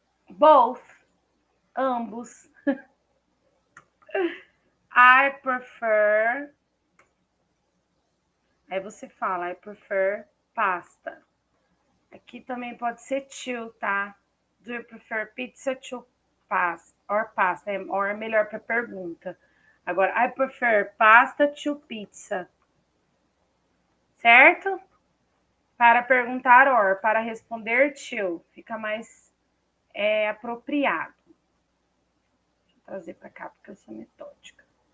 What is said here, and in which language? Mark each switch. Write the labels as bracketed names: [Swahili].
[English] Both. [Portuguese] Ambos. [English] I prefer. [Portuguese] Aí você fala, [English] I prefer pasta. [Portuguese] Aqui também pode ser to, tá? [English] Do you prefer pizza to pasta? Or pasta? [Portuguese] Or é melhor para pergunta. Agora, [English] I prefer pasta to pizza. [Portuguese] Certo? Para perguntar or, para responder to. Fica mais apropriado. Deixa eu trazer para cá, porque eu sou metódica.